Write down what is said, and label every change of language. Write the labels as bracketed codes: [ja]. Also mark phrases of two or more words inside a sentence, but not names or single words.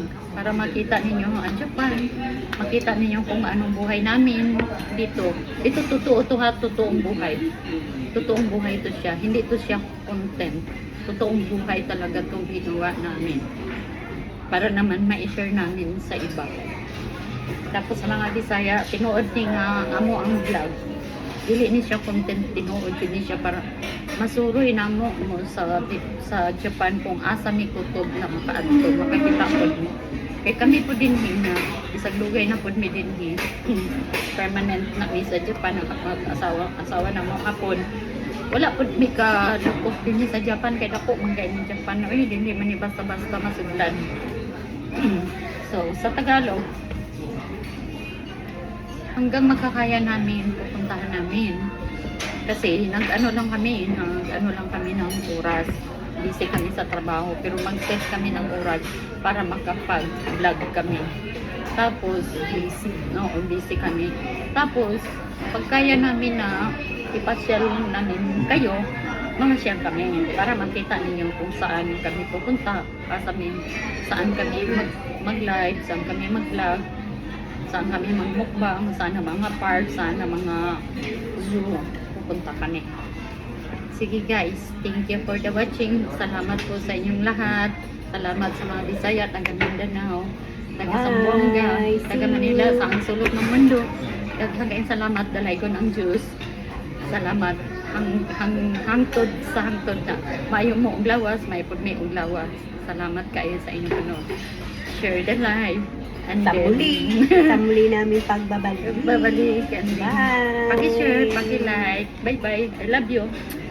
[tl] Para makita ninyo ang Japan. Makita ninyo kung anong buhay namin dito. Ito totoo to ha, totoong buhay. Totoong buhay to siya. Hindi to siya content. Totoong buhay talaga itong ginawa namin. Para naman ma-share namin sa iba. Tapos sa mga Bisaya, [ceb] tinuod ni nga amo ang vlog. Dili ni siya content, tinuod ni siya para masuroy na mo sa Japan kung asa mi kutob na makaadto, makakita po mi. Kay kami po din na isang lugay na po mi din permanent na mi sa Japan, asawa na mo hapon. Wala po mi ka lukok din sa Japan kay dako man kay ni Japan. Oy, dili man ni basta-basta masudlan. So, [tl] sa Tagalog, hanggang makakaya namin, pupuntahan namin. Kasi nag-ano lang kami ng oras. Busy kami sa trabaho, pero mag-set kami ng oras para makapag-vlog kami. Tapos, busy kami. Tapos, pagkaya namin na ipasyal namin kayo, mga share kami para makita ninyo kung saan kami pupunta, saan kami mag-live, saan kami mag-vlog, saan kami mag-mukbang, saan na mga park, saan na mga zoo, pupunta kami. Sige guys, [en] thank you for the watching. [tl] Salamat po sa inyong lahat. Salamat sa mga Bisaya, taga Mindanao, taga Zamboanga, [en] Bye. [tl] taga [en] See [tl] Manila, [en] you. [tl] sa ang sulok ng mundo. [ceb] Daghang salamat, dalay ko ng Diyos. Salamat. Hangtod sa hangtod na. Mayo mo og lawas, may pud may og lawas. [tl] Salamat kayo sa inyong panood. [en] Share the live. And [tl] Sa muli. Sa muli namin pagbabalik. Babalik. And [en] Bye. [tl] paki-share, [en] paki-like. Bye-bye. I love you.